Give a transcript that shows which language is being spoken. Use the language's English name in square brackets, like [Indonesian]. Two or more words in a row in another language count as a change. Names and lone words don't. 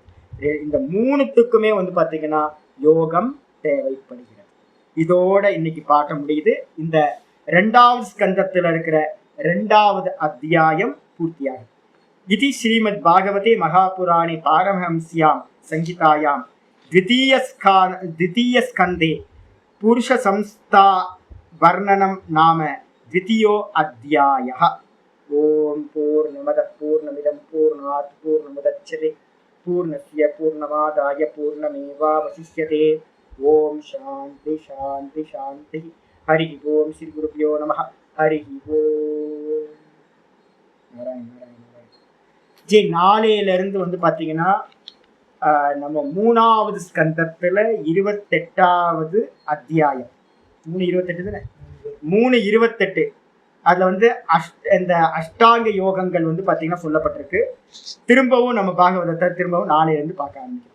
[Tamil] இந்த மூணுத்துக்குமே வந்து பாத்தீங்கன்னா யோகம் தேவைப்படுகிறது. இதோட இன்னைக்கு பாடம் முடியுது. இந்த 2வது ஸ்கந்தத்துல இருக்கிற 2வது அத்தியாயம் பூர்த்தியாகும். [Sanskrit] இது श्रीमद् भागवते महापुराणे पारमहंस्यां संगीतायाम् द्वितीय स्कंदे पुरुष संस्था वर्णनम नाम द्वितीयो अध्यायः। ओम पूर्णमदः पूर्णमिदं पूर्णात् पूर्णमुदच्यते पूर्णस्य पूर्णमादाय पूर्णमेवावशिष्यते। ओम शांति शांति शांति। हरि ओम श्री गुरुभ्यो नमः। हरि ओम नारायण नारायण नारायण। [Tamil] जी நாளையிலிருந்து வந்து பாத்தீங்கன்னா நம்ம 3வது ஸ்கந்தத்துல 28வது அத்தியாயம் 3:28 3:28 அதுல வந்து இந்த அஷ்டாங்க யோகங்கள் வந்து பாத்தீங்கன்னா சொல்லப்பட்டிருக்கு. திரும்பவும் நம்ம பாகவதத்தை திரும்பவும் நாளையிலிருந்து பார்க்க ஆரம்பிக்கும்.